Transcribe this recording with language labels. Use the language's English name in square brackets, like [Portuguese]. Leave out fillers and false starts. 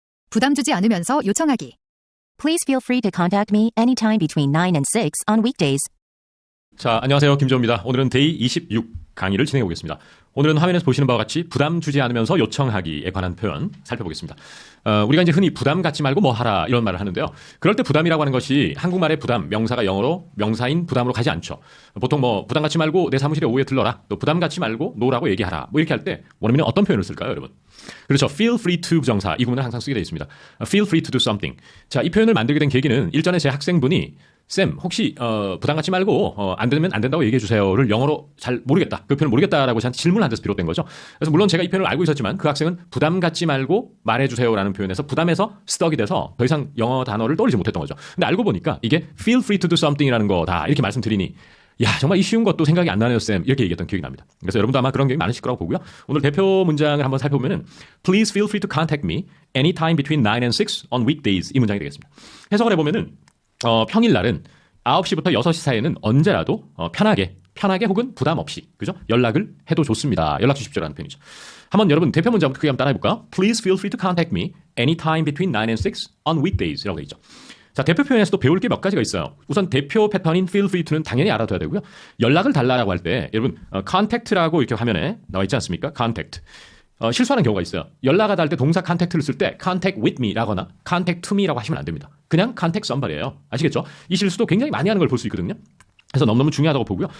[Korean] 부담 주지 않으면서 요청하기. [English] Please feel free to contact me anytime between 9 and 6 on weekdays. [Korean] 자, 안녕하세요. 김조입니다. 오늘은 데이 26 강의를 진행해 보겠습니다. 오늘은 화면에서 보시는 바와 같이 부담 주지 않으면서 요청하기에 관한 표현 살펴보겠습니다. 우리가 이제 흔히 부담 갖지 말고 뭐 하라 이런 말을 하는데요. 그럴 때 부담이라고 하는 것이 한국말의 부담, 명사가 영어로 명사인 부담으로 가지 않죠. 보통 뭐 부담 갖지 말고 내 사무실에 오후에 들러라. 또 부담 갖지 말고 노라고 얘기하라. 뭐 이렇게 할 때 원어민은 어떤 표현을 쓸까요, 여러분? 그렇죠. [English] feel free to [Korean] 부정사. 이 부분을 항상 쓰게 되어 있습니다. [English] feel free to do something. [Korean] 자, 이 표현을 만들게 된 계기는 일전에 제 학생분이 쌤, 혹시 부담 갖지 말고 안 되면 안 된다고 얘기해 주세요를 영어로 잘 모르겠다. 그 표현을 모르겠다라고 저한테 질문을 한 데서 비롯된 거죠. 그래서 물론 제가 이 표현을 알고 있었지만 그 학생은 부담 갖지 말고 말해 주세요라는 표현에서 부담에서 스떡이 돼서 더 이상 영어 단어를 떠올리지 못했던 거죠. 근데 알고 보니까 이게 [English] feel free to do something [Korean] 이라는 거다. 이렇게 말씀드리니 야, 정말 이 쉬운 것도 생각이 안 나네요, 쌤. 이렇게 얘기했던 기억이 납니다. 그래서 여러분도 아마 그런 경험이 많으실 거라고 보고요. 오늘 대표 문장을 한번 살펴보면은 [English] Please feel free to contact me anytime between 9 and 6 on weekdays [Korean] 이 문장이 되겠습니다. 해석을 해보면은 평일날은 9시부터 6시 사이에는 언제라도 편하게 혹은 부담 없이 그죠? 연락을 해도 좋습니다. 연락 주십시오라는 표현이죠. 한번 여러분 대표 문장부터 크게 한번 따라해볼까요? [English] Please feel free to contact me anytime between 9 and 6 on weekdays [Korean] 이라고 되어 있죠. 자, 대표 표현에서도 배울 게 몇 가지가 있어요. 우선 대표 패턴인 feel free to는 당연히 알아둬야 되고요. 연락을 달라라고 할 때 여러분 contact라고 이렇게 화면에 나와 있지 않습니까? [English] contact. [Korean] 실수하는 경우가 있어요. 연락하다 할 때 동사 contact를 쓸 때 [English] contact with me [Korean] 라거나 [English] contact to me [Korean] 라고 하시면 안 됩니다. 그냥 [English] contact somebody [Korean] 예요. 아시겠죠? 이 실수도 굉장히 많이 하는 걸 볼 수 있거든요. 그래서 너무너무 중요하다고 보고요.